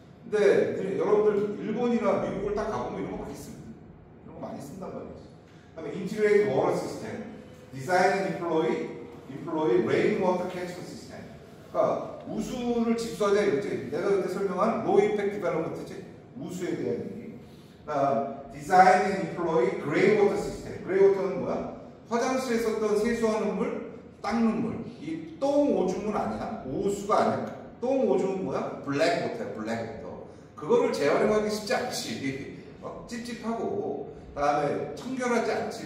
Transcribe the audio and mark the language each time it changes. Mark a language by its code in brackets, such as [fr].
[ko] 근데 여러분들 일본이나 미국을 딱 가보면 이런 거 많이 씁니다. 이런 거 많이 쓴단 말이지. 그다음에 [en] integrate water system, design and employ rainwater catchment system. [ko] 그러니까 우수를 집수하자 이거지. 내가 그때 설명한 [en] low impact development [ko] 지. 우수에 대한 얘기. [en] design and employ grey water system. [ko] grey water는 뭐야? 화장실에 썼던 세수하는 물, 닦는 물. 이 똥 오줌은 아니야. 오수가 아니야. 똥 오줌은 뭐야? 블랙 워터야. 블랙 워터. 그거를 재활용하기 쉽지 않지. 찝찝하고 그다음에 청결하지 않지.